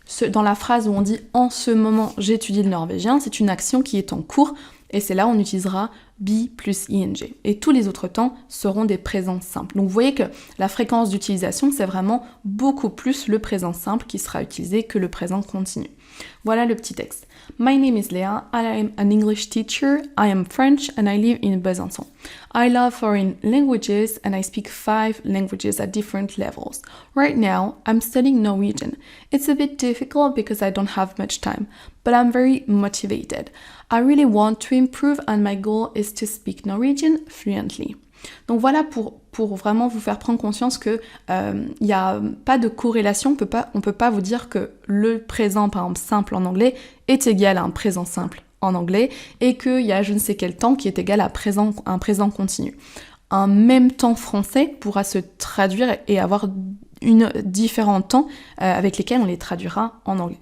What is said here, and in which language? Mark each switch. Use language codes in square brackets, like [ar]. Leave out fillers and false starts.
[fr] Dans la phrase où on dit « en ce moment j'étudie le norvégien », c'est une action qui est en cours, et c'est là où on utilisera be plus ing. Et tous les autres temps seront des présents simples. Donc vous voyez que la fréquence d'utilisation, c'est vraiment beaucoup plus le présent simple qui sera utilisé que le présent continu. Voilà le petit texte. [en] My name is Léa, I am an English teacher, I am French and I live in Besançon. I love foreign languages and I speak 5 languages at different levels. Right now, I'm studying Norwegian. It's a bit difficult because I don't have much time, but I'm very motivated. I really want to improve and my goal is to speak Norwegian fluently. [fr] Donc voilà pour vraiment vous faire prendre conscience que il n'y a pas de corrélation, on peut pas vous dire que le présent par exemple simple en anglais est égal à un présent simple en anglais et qu'il y a je ne sais quel temps qui est égal à un présent continu. Un même temps français pourra se traduire et avoir différents temps avec lesquels on les traduira en anglais.